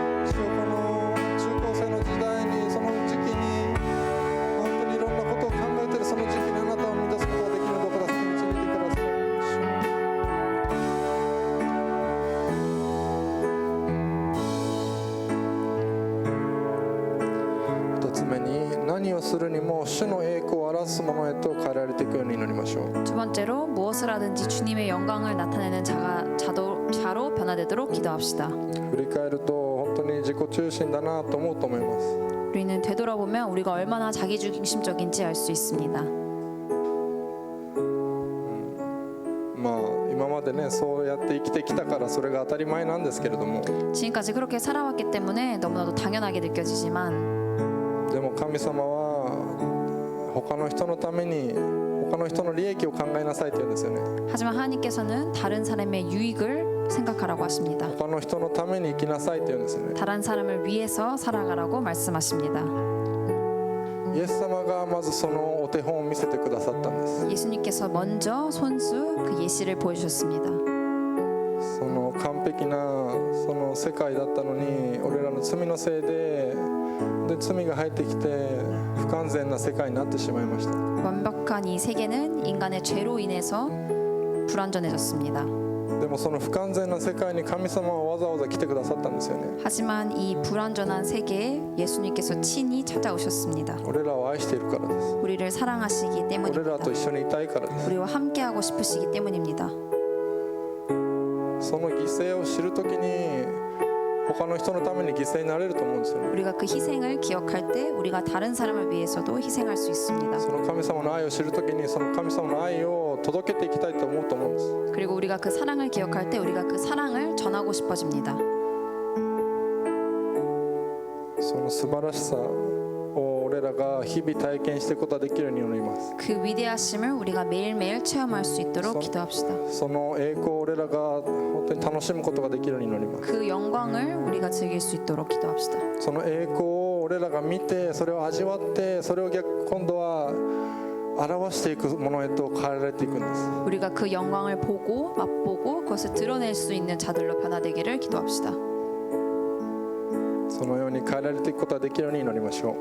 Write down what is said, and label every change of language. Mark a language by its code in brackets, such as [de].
[ja] 主よこの中高生の時代にその時期に本当にいろんなことを考えているその時期にあなたを見出すことができるようにどうか助けて導いてください。主よ2つ目に何をするにも主の栄光を表すものへと変えられていくように祈りましょう。 [ko] 두 번째로 무엇을 하든지 주님의 영광을 나타내는 자로 변화되도록 기도합시다. [ja] 振り返ると本当に自己中心だなと思うと思います。 [ko] 우리는 되돌아보면 우리가 얼마나 자기중심적인지 알 수 있습니다. [ja] まあ今までねそうやって生きてきたからそれが当たり前なんですけれども、 [ko] 지금까지 그렇게 살아왔기 때문에 너무나도 당연하게 느껴지지만 [ja] でも神様は他の人のために他の人の利益を考えなさいと言うんですよね。 [ko] 하지만 하나님께서는 다른 사람의 유익을 생각하라고 하십니다. [ja] 他の人のために生きなさいと言うんですよね。 [ko] 다른 사람을 위해서 살아가라고 말씀하십니다. [ja] イエス様がまずそのお手本を見せてくださったんです。 [ko] 예수님께서 먼저 손수 그 예시를 보여주셨습니다. [ja] その完璧なその世界だったのに俺らの罪のせいで罪が入ってきて不完全な世界になってしまいました。 [ko] 완벽한 이 세계는 인간의 죄로 인해서 불완전해졌습니다. [ja] でもその不完全な世界に神様はわざわざ来てくださったんですよね。 [ko] 하지만 이 불완전한 세계에 예수님께서 친히 찾아오셨습니다. [ja] 俺らを愛しているからです。 [ko] 우리를 사랑하시기 [ja] 俺 [ko] 때문입니다. [ja] らと一緒にいたいからです。 [ko] 우리와 함께하고 싶으시기 때문입니다. [ja] その犠牲を知るときに他の人のために犠牲になれると思うんですよね。 [ko] 우리가 그 희생을 기억할 때 우리가 다른 사람을 위해서도 희생할 수 있습니다. [ja] その神様の愛を知るときにその神様の愛を届けていきたいと思うと思うんです。 [ko] 그리고 우리가 그 사랑을 기억할 때 우리가 그 사랑을 전하고 싶어집니다. [ja] その素晴らしさを俺らが日々体験していくことができるように祈ります。 [ko] 그 위대하심을 우리가 매일매일 체험할 수 있도록 기도합시다. [ja] その栄光を俺らが本当に楽しむことができるように祈ります。 [ko] 그 영광을 우리가 즐길 수 있도록 기도합시다. [ja] その栄光を俺らが見てそれを味わってそれを今度は表していくものへと変えられていくんです。 [ko] 우리가 그 영광을 보고 맛보고 그것을 드러낼 수 있는 자들로 변화되기를 기도합시다. [ja] そのように変えられていくことができるように祈りましょう。